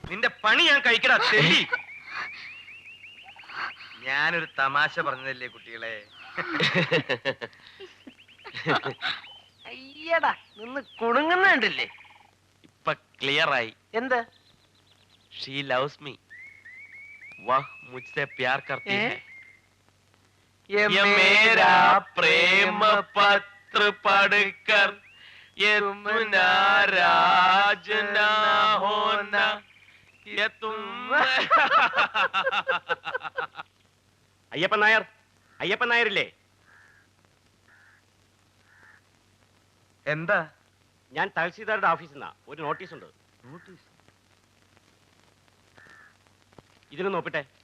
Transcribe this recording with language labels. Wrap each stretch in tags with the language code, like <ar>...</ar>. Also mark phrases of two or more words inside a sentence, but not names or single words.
<ml>നിന്റെ പണി ഞാൻ കഴിക്കടാ തെണ്ടി. ഞാനൊരു തമാശ പറഞ്ഞതല്ലേ കുട്ടികളെ. അയ്യടാ നിന്ന് കുണുങ്ങുന്നുണ്ടല്ലേ. ഇപ്പൊ ക്ലിയർ ആയി. എന്ത്?</ml> <en>she loves me,</en> <hi>വഹ് മുझसे प्यार करती है. ये मेरा प्रेम पत्र पढ़कर ये तुम नाराज ना होना, ये तुम.</hi> <ml>അയ്യപ്പൻ നായർ, അയ്യപ്പൻ നായരില്ലേ? എന്താ? ഞാൻ തഹസീൽദാരുടെ ഓഫീസിൽ നിന്നാ. ഒരു നോട്ടീസ് ഉണ്ട്. നോട്ടീസ്? ഇതിന് നോക്കട്ടെ.</ml>